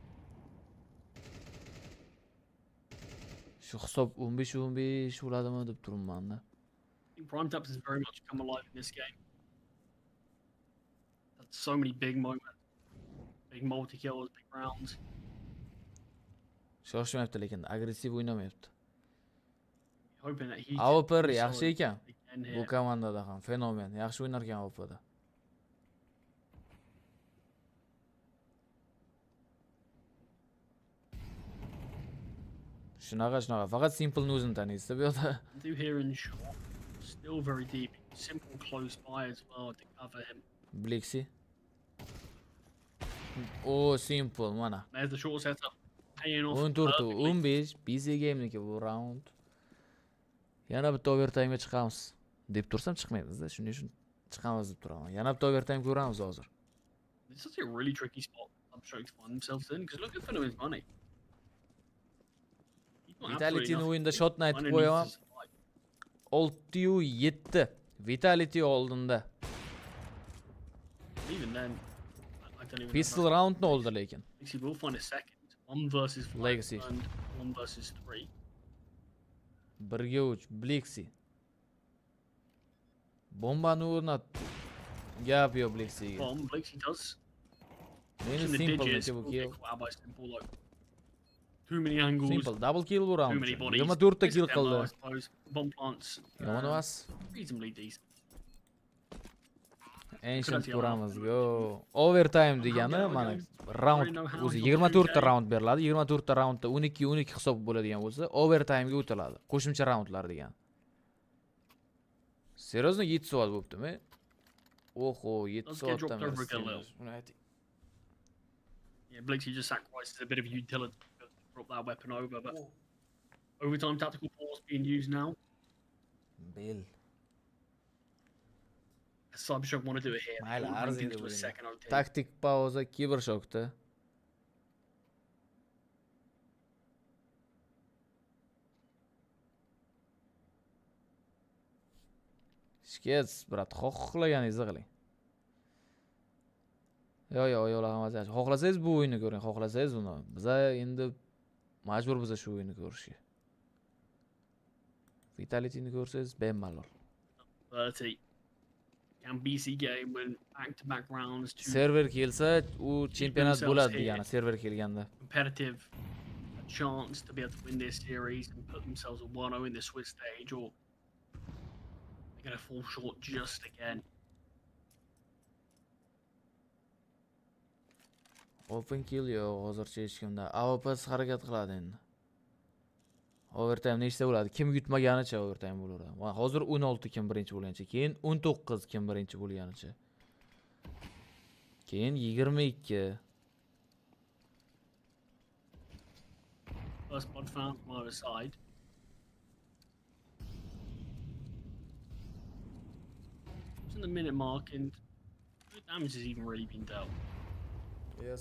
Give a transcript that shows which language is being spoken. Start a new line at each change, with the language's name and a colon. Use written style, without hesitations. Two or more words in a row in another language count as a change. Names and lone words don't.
Uzbek: Shu hisob 15-15 bo'ladimi deb turibman-da.
English: I think Prime Taps has very much come alive in this game. Had so many big moments. Big multi-kills, big rounds.
Uzbek: Shoshmayapti lekin agressiv o'ynamayapti.
English: hoping that he
Uzbek: AWP
English: can
Uzbek: yaxshi
English: solid
Uzbek: ekan.
English: again
Uzbek: Bu
English: here.
Uzbek: komandada ham fenomen. Yaxshi o'ynar ekan AWPda. Shunaqa. Faqat Simple'ni o'zini taniysiz bu yoqda.
English: Do here in short. Still very deep. Simple close by as well to cover him.
Uzbek: Blixi. O Simple mana.
English: There's the short setup. Paying off
Uzbek: 14
English: perfectly.
Uzbek: 15 PC game'niki bu round. Yana bitta overtime'ga chiqamiz deb tursam chiqmaymiz-da. Shuning uchun chiqamiz deb turaman. Yana bitta overtime ko'ramiz hozir.
English: This is a really tricky spot Substroke to find themselves in because look at his money.
Uzbek: Vitality'ni o'yinda shotni aytib qo'yaman. 6-7 Vitality oldinda.
English: Even then, I don't even
Uzbek: Pistol roundni oldi lekin.
English: He will find a second. 1 versus 5 Legacy. and 1 versus 3.
Uzbek: 1ga 3 Blixi. Bombani o'rnat. Gap yo'q Blixiga.
English: Bomb, Blixi does.
Uzbek: Meni
English: In the
Uzbek: Simple
English: digits,
Uzbek: bu
English: will
Uzbek: kill.
English: get caught out by Simple, like, too many angles.
Uzbek: Simple
English: double kill
Uzbek: bu round.
English: Too many bodies.
Uzbek: 24 ta
English: It's
Uzbek: kill
English: a demo,
Uzbek: qildi.
English: I suppose. Bomb plants.
Uzbek: Yomon emas.
English: Reasonably decent.
Uzbek: Ancient ko'ramiz. Yo, overtime degani mana round o'zi 24 ta round beriladi. 24 ta roundda 12 hisob bo'ladigan bo'lsa, overtime ga o'tiladi. Qo'shimcha roundlar degani. Seriously 7 soat bo'libdimi? Oho, 7 soatdan beri.
English: Yeah, Blixi just sacrifices a bit of utility to drop that weapon over, but overtime tactical pause being used now.
Uzbek: Bel.
English: Cybershock want to do it here.
Uzbek: Mayli,
English: They want to
Uzbek: arz
English: bring
Uzbek: edi
English: things to a
Uzbek: bu.
English: second OT.
Uzbek: Taktik pauza Cybershockda. Shkets, brat, xohlaganingizni qiling. Yo, yo'lamiz yaxshi. Xohlasangiz bu o'yinni ko'ring, xohlasangiz uni. Biza endi majburmiz shu o'yinni ko'rishga. Vitality'ni ko'rsangiz bemalol. 30.
English: Can BC game win back-to-back rounds to
Uzbek: Server kelsa, u chempionat bo'ladi degani, server kelganda.
English: competitive a chance to be able to win this series and put themselves at 1-0 in the Swiss stage, or they're going to fall short just again.
Uzbek: Open kill yo'q, hozircha hech kimda. AWP harakat qiladi endi. Overtime nechta bo'ladi? Kim yutmaganicha overtime bo'laveradi. Va hozir 16 kim birinchi bo'lgancha, keyin 19 kim birinchi bo'lganicha. Keyin 22.
English: First blood found from either side. It's in the minute mark, and no damage has even really been dealt. Yes,